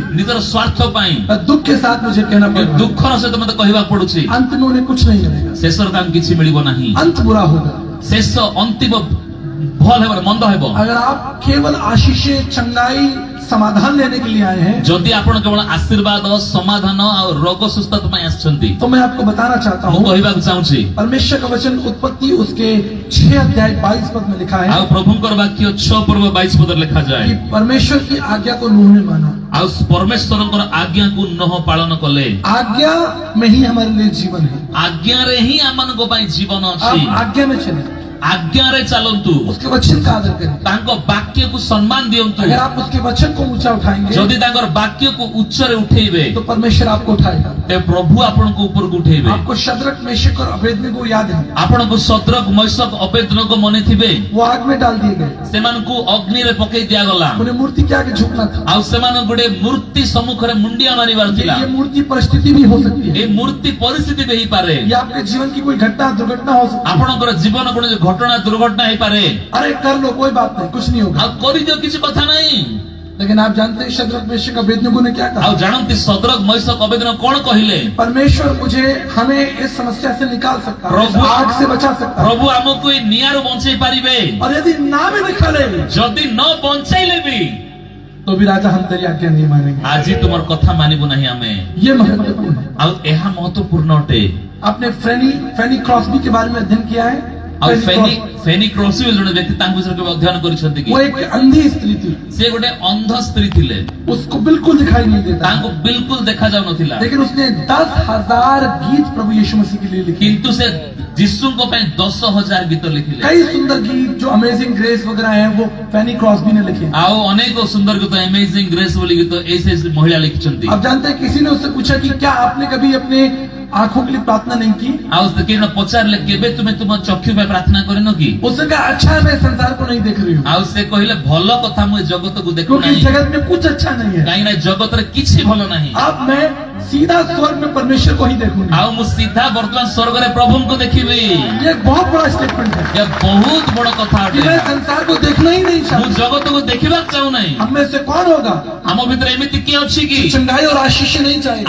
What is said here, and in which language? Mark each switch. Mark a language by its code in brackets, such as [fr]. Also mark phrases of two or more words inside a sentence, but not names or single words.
[or] ନିଜର ସ୍ୱାର୍ଥ ପାଇଁ [hi] दुख के साथ मुझे कहना पड़ रहा है, [or] ଦୁଃଖର ସହିତ ମତେ କହିବାକୁ ପଡୁଛି [hi] अंत में उन्हें कुछ नहीं मिलेगा, [or] ଶେଷରେ ତାଙ୍କୁ କିଛି ମିଳିବ ନାହିଁ [hi] अंत बुरा होगा। [or] ଶେଷ ଅନ୍ତିମ ଭଲ ହେବ ମନ୍ଦ ହେବ [hi] अगर आप केवल आशीषें चंगाई समाधान लेने के लिए आए हैं [or] ଯଦି ଆପଣ କେବଳ ଆଶୀର୍ବାଦ ସମାଧାନ ଆଉ ରୋଗ ସୁସ୍ଥତା ପାଇଁ ଆସିଛନ୍ତି [hi] तो मैं आपको बताना चाहता [or] ମୁଁ [hi] हूँ [or] କହିବାକୁ ଚାହୁଁଛି [hi] परमेश्वर का वचन उत्पत्ति उसके 6 अध्याय 22 पद में लिखा है [or] ଆଉ ପ୍ରଭୁଙ୍କର ବାକ୍ୟ 6 ପର୍ବ 22 ପଦରେ ଲେଖାଯାଏ [hi] कि परमेश्वर की आज्ञा को नूह ने माना। [or] ଆଉ ପରମେଶ୍ୱରଙ୍କର ଆଜ୍ଞାକୁ ନୋହ ପାଳନ କଲେ [hi] आज्ञा में ही हमारे लिए जीवन है। [or] ଆଜ୍ଞାରେ ହିଁ ଆମମାନଙ୍କ ପାଇଁ ଜୀବନ ଅଛି [hi] आप आज्ञा में चले, [or] ଆଜ୍ଞାରେ ଚାଲନ୍ତୁ [hi] उसके वचन का आदर करें। [or] ତାଙ୍କ ବାକ୍ୟକୁ ସମ୍ମାନ ଦିଅନ୍ତୁ [hi] अगर आप उसके वचन को ऊंचा उठाएंगे [or] ଯଦି ତାଙ୍କର ବାକ୍ୟକୁ ଉଚ୍ଚରେ ଉଠେଇବେ [hi] तो परमेश्वर आपको उठाएगा। [or] ତେବେ ପ୍ରଭୁ ଆପଣଙ୍କୁ ଉପରକୁ ଉଠେଇବେ [hi] आपको शद्रक मेशक और अबेदनगो याद है, [or] ଆପଣଙ୍କୁ ସଦ୍ରକ ମୈଶକ ଅବେଦନଗ ମନେ ଥିବେ [hi] वो आग में डाल दिए गए। [or] ସେମାନଙ୍କୁ ଅଗ୍ନିରେ ପକେଇ ଦିଆଗଲା [hi] उन्हें मूर्ति के आगे झुकना था। [or] ଆଉ ସେମାନଙ୍କୁ ଗୋଟେ ମୂର୍ତ୍ତି ସମ୍ମୁଖରେ ମୁଣ୍ଡିଆ ମାରିବାର ଥିଲା [hi] ये मूर्ति परिस्थिति भी हो सकती है, [or] ଏ ମୂର୍ତ୍ତି ପରିସ୍ଥିତି ବି ହେଇପାରେ [hi] ये आपके जीवन की कोई घटना दुर्घटना हो सकती है। [or] ଆପଣଙ୍କର ଜୀବନ କୌଣସି ଘଟଣା ଦୁର୍ଘଟଣା ହେଇପାରେ [hi] अरे कर लो कोई बात नहीं, कुछ नहीं होगा। [or] ଆଉ କରିଦିଅ କିଛି କଥା ନାହିଁ [hi] लेकिन आप जानते हैं शद्रक मेशक अबेदनगो ने क्या [or] ଆଉ [hi] कहा। [or] ଜାଣନ୍ତି ସଦ୍ରକ ମୈଶକ ଅବେଦନ କଣ କହିଲେ [hi] परमेश्वर मुझे हमें इस समस्या से निकाल सकता है, इस प्रभु- आग से बचा सकता है। [or] ପ୍ରଭୁ ଆମକୁ ଏ ନିଆଁରୁ ବଞ୍ଚେଇ ପାରିବେ [hi] और यदि ना भी निकाले [or] ଯଦି ନ ବଞ୍ଚେଇଲେ ବି [hi] तो भी राजा हम तेरी आज्ञा नहीं मानेंगे। [or] ଆଜି ତୁମର କଥା ମାନିବୁ ନାହିଁ ଆମେ [hi] ये महत्वपूर्ण है। [or] ଆଉ ଏହା ମହତ୍ୱପୂର୍ଣ୍ଣ ଅଟେ [hi] आपने फेनी क्रॉस्बी के बारे में अध्ययन किया है। [or] ଆଉ फेनी ଫେନି କ୍ରସିୱେଲ ଜଣେ ବ୍ୟକ୍ତି ତାଙ୍କ ବିଷୟରେ କେବେ ଅଧ୍ୟୟନ କରିଛନ୍ତି କି [hi] वो एक अंधी स्त्री थी, [or] ସେ ଗୋଟେ ଅନ୍ଧ ସ୍ତ୍ରୀ ଥିଲେ [hi] उसको बिल्कुल दिखाई नहीं देता, [or] ତାଙ୍କୁ ବିଲକୁଲ ଦେଖା ଯାଉନଥିଲା [hi] लेकिन उसने 10,000 गीत प्रभु यीशु मसीह के लिए लिखे। [or] କିନ୍ତୁ ସେ ଯୀଶୁଙ୍କ ପାଇଁ 10,000 ଗୀତ ଲେଖିଲେ [hi] कई सुंदर गीत जो अमेजिंग ग्रेस वगैरह हैं वो फेनी क्रॉस्बी ने लिखे। [or] ଆଉ ଅନେକ ସୁନ୍ଦର ଗୀତ ଏମେଜିଂ ଗ୍ରେସ୍ ବୋଲି ଗୀତ ଏଇ ସେ ମହିଳା ଲେଖିଛନ୍ତି [hi] आप जानते हैं किसी ने उससे पूछा कि क्या आपने कभी अपने आंखों के लिए प्रार्थना नहीं की। [or] ଆଉ ସେ କେହି ପଚାରିଲେ କେବେ ତୁମେ ତୁମ ଚକ୍ଷୁ ପାଇଁ ପ୍ରାର୍ଥନା କରିନ କି [hi] उसने कहा अच्छा है मैं संसार को नहीं देख रही हूँ, [or] ଆଉ ସେ କହିଲେ ଭଲ କଥା ମୁଁ ଏ ଜଗତକୁ [hi] क्योंकि इस [or] ଦେଖୁନାହିଁ [hi] जगत में कुछ अच्छा नहीं है। [or] କାହିଁକି ନା ଜଗତରେ କିଛି ଭଲ ନାହିଁ [hi] अब मैं सीधा स्वर्ग में परमेश्वर को ही देखूंगी। [or] ଆଉ ମୁଁ ସିଧା ବର୍ତ୍ତମାନ ସ୍ୱର୍ଗରେ ପ୍ରଭୁଙ୍କୁ ଦେଖିବି [hi] ये एक बहुत बड़ा स्टेटमेंट है [or] ଏ ବହୁତ ବଡ କଥା [hi] कि [or] ଅଟେ [hi] मैं संसार को देखना ही नहीं [or] ମୁଁ [hi] चाहता। [or] ଜଗତକୁ ଦେଖିବାକୁ ଚାହୁଁନାହିଁ [hi] हम में से कौन होगा [or] ଆମ ଭିତରେ ଏମିତି କିଏ ଅଛି କି [hi] चंगाई और आशीष नहीं चाहेगा,